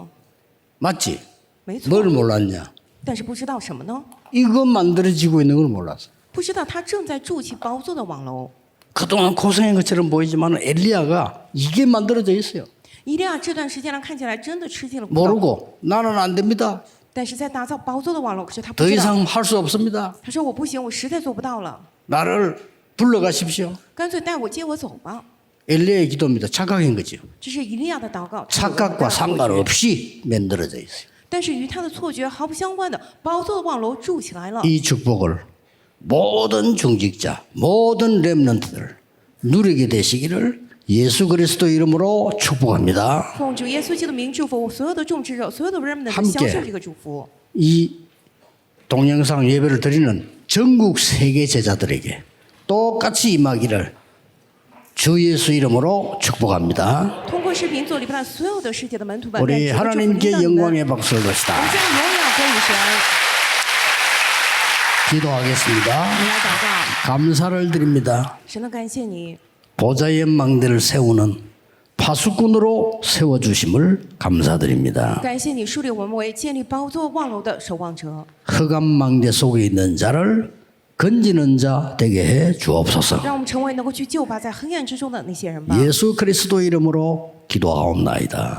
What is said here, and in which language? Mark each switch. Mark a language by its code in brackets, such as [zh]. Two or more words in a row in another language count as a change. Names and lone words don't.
[ko] 맞지? [zh] 没错， [ko] 뭘 몰랐냐? [zh] 但是不知道什么呢？ [ko] 이거 만들어지고 있는 걸 몰랐어. [zh] 不知道他正在筑起宝座的网楼。 [ko] 그동안 고생한 것처럼 보이지만 엘리야가 이게 만들어져 있어요. [zh] 以利亚这段时间来看起来真的吃尽了苦头， [ko] 모르고 나는 안 됩니다. [zh] 但是在打造宝座的网楼，可是他不 [ko] 더 [zh] 知道。 [ko] 이상 할 수 없습니다. [zh] 他说：“我不行，我实在做不到了， [ko] 나를 불러가십시오. [zh] 干脆带我接我走吧。 [ko] 엘리야의 기도입니다. 착각한 거죠. ” [zh] 这是以利亚的祷告， [ko] 착각과 상관없이 만들어져 있어요. [zh] 但是与他的错觉毫不相关的宝座的网楼筑起来了。 [ko] 이 축복을 모든 중직자, 모든 렘넌트들 누리게 되시기를 예수 그리스도 이름으로 축복합니다. [zh] 奉主耶稣基督的名祝福所有的种植者，所有的 remnant 享受这个祝福。 [ko] 이 동영상 예배를 드리는 전국 세계 제자들에게 똑같이 임하기를 주 예수 이름으로 축복합니다. [zh] 通过视频做礼拜的所有的世界的门徒们， [ko] 우리 [zh] 愿主的祝福临 [ko] 하나님께 [zh] 到你们。 [ko] 영광의 박수를 [zh] 我们 [ko] 드시다. [zh] 将荣耀归于神。 [ko] 기도하겠습니다. [zh] 我们来祷告， [ko] 감사를 드립니다. [zh] 神的感谢你， [ko] 보좌의 망대를 세우는 파수꾼으로 세워주심을 감사드립니다. [zh] 感谢你树立我们为建立宝座望楼的守望者， [ko] 흑암 망대 속에 있는 자를 건지는 자 되게 해 주옵소서. [zh] 让我们成为能够去救拔在黑暗之中的那些人吧。 [ko] 예수 그리스도 이름으로 기도하옵나이다.